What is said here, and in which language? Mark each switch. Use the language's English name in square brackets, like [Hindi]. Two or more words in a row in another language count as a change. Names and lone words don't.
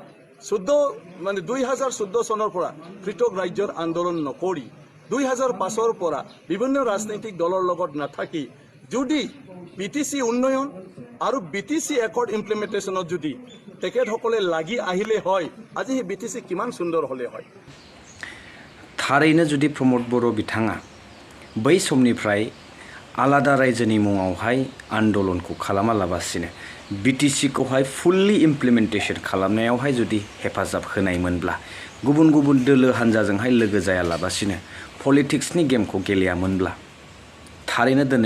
[Assamese] 2014 চনৰ পৰা পৃথক ৰাজ্যৰ আন্দোলন নকৰি 2005 পৰা বিভিন্ন ৰাজনৈতিক দলৰ লগত নাথাকি যদি BTC উন্নয়ন আৰু BTC একৰ্ড ইমপ্লিমেন্টেশনত যদি তেখেতসকলে লাগি আহিলে হয় আজি BTC কিমান সুন্দৰ হলে হয় [Bodo] थारैनो जुदि प्रमद बर' बिथाङा बै समनिफ्राय आलादा रायजोनि मुङावहाय आन्दलनखौ खालामालाबासिनो BTC खौहाय [English] fully implementation [Bodo] खालामनायावहाय जुदि हेफाजाब होनायमोनब्ला गुबुन गुबुन दोलो हानजाजोंहाय लोगो जायालाबासिनो पलिटिक्सनि गेमखौ गेलेयामोनब्ला थारैनो दिनै